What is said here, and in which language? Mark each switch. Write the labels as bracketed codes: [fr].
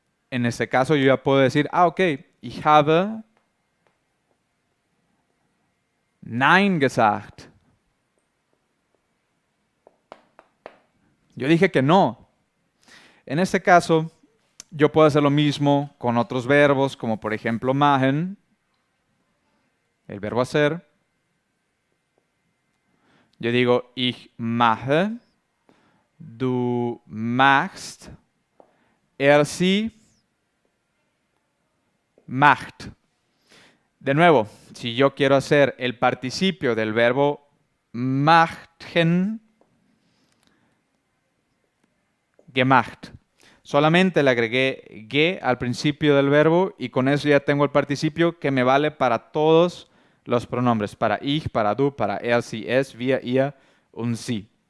[es] En este caso, yo ya puedo decir, ok, [de] ich habe nein gesagt. [es] Yo dije que no. En este caso, yo puedo hacer lo mismo con otros verbos, como por ejemplo machen, el verbo hacer. Yo digo [de] ich mache, du machst, er, sie macht. [es] De nuevo, si yo quiero hacer el participio del verbo machen, gemacht. Solamente le agregué ge al principio del verbo y con eso ya tengo el participio que me vale para todos los pronombres, para ich, para du, para er, sie, es, wir, ihr und sie.